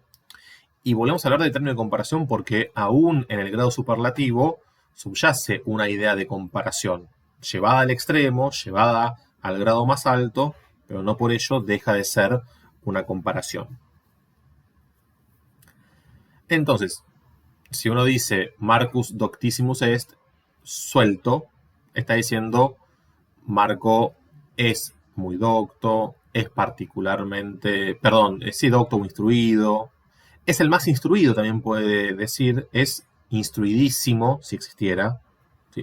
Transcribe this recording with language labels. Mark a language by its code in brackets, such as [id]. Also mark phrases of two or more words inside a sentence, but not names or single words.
[es] Y volvemos a hablar de término de comparación porque aún en el grado superlativo subyace una idea de comparación, llevada al extremo, llevada al grado más alto, pero no por ello deja de ser una comparación. Entonces, si uno dice [la] Marcus doctissimus est, [es] suelto, está diciendo Marco es muy docto, es particularmente, perdón, sí, docto o instruido. Es el más instruido, también puede decir, es instruidísimo, si existiera, ¿sí?